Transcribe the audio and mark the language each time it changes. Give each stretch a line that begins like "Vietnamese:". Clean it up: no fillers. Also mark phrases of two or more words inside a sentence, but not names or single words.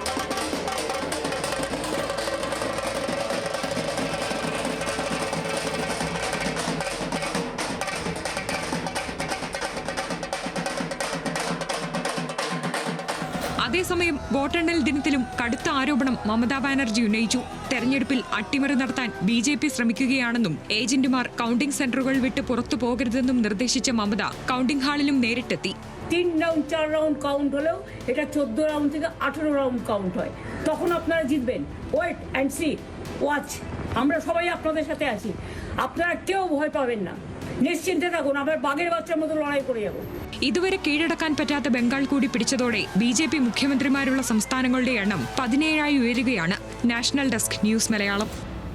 Malayalam: അതേസമയം വോട്ടെണ്ണൽ ദിനത്തിലും കടുത്ത ആരോപണം മമതാ ബാനർജി ഉന്നയിച്ചു. തെരഞ്ഞെടുപ്പിൽ അട്ടിമറി നടത്താൻ BJP ശ്രമിക്കുകയാണെന്നും ഏജന്റുമാർ കൌണ്ടിംഗ് സെന്ററുകൾ വിട്ട് പുറത്തു പോകരുതെന്നും നിർദ്ദേശിച്ച മമത കൌണ്ടിംഗ് ഹാളിലും നേരിട്ടെത്തി.
Bangla: 3 রাউন্ড 4 রাউন্ড কাউন্ট হলেও এটা 14 রাউন্ড থেকে 18 রাউন্ড কাউন্ট হয়। তখন আপনারা জিতবেন।
English: wait and see, watch.
Bangla: আমরা সবাই আপনাদের সাথে আছি, আপনারা কেউ ভয় পাবেন না, নিশ্চিন্তে থাকুন, আমরা বাঘের বাচ্চার মতো লড়াই করে যাব.
Malayalam: ഇതുവരെ കീഴടക്കാൻ പറ്റാത്ത ബംഗാൾ കൂടി പിടിച്ചതോടെ BJP മുഖ്യമന്ത്രിമാരുള്ള സംസ്ഥാനങ്ങളുടെ എണ്ണം 17ആയി ഉയരുകയാണ്.
English: National Desk,
Malayalam: ന്യൂസ് മലയാളം.